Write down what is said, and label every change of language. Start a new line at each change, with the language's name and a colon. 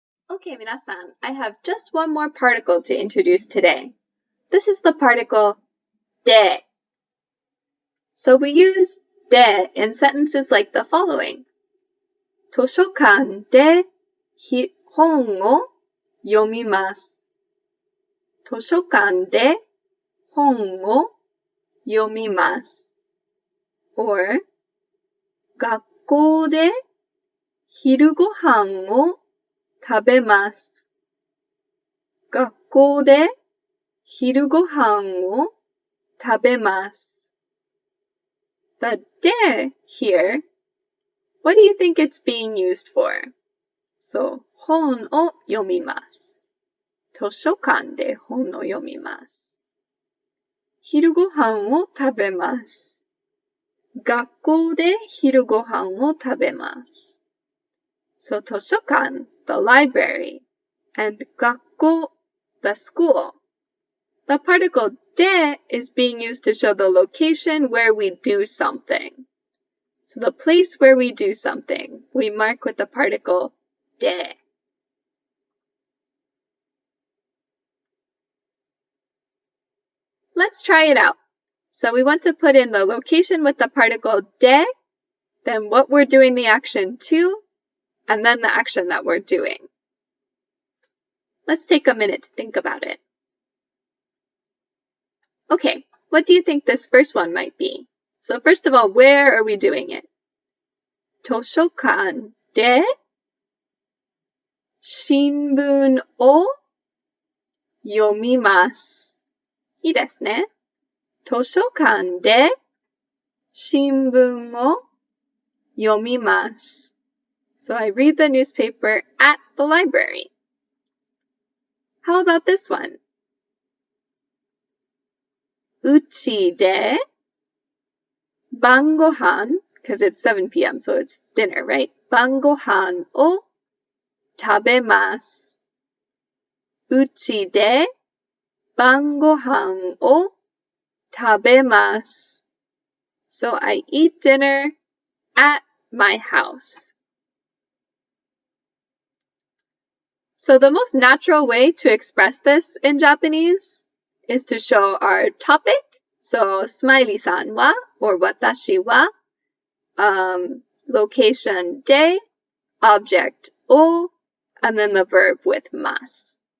English: Okay,
Japanese: 皆さん,
English: I have just one more particle to introduce today. This is the particle de. So we use de in sentences like the following.
Japanese: 図書館で本を読みます。図書館で本を読みます。
English: or
Japanese: 学校で昼ご飯を食べます。学校で昼ご飯を食べます。
English: The de here, what do you think it's being used for? So,
Japanese: 本を読みます。図書館で本を読みます。昼ご飯を食べます。学校で昼ご飯を食べます。
English: So, 図書館, the library, and 学校, the school. The particle de is being used to show the location where we do something. So the place where we do something, we mark with the particle de. Let's try it out. So we want to put in the location with the particle de, then what we're doing the action to, and then the action that we're doing. Let's take a minute to think about it. Okay, what do you think this first one might be? So first of all, where are we doing it?
Japanese: 図書館で新聞を読みます。いいですね。図書館で新聞を読みます。
English: So I read the newspaper at the library. How about this one?
Japanese: うちで晩ご飯
English: because it's 7 p.m. so it's dinner, right?
Japanese: 晩ご飯を食べます。うちで晩ご飯を食べます。
English: So I eat dinner at my house. So the most natural way to express this in Japanese is to show our topic. So, smiley-san wa, or watashi wa, location de, object o, and then the verb with mas.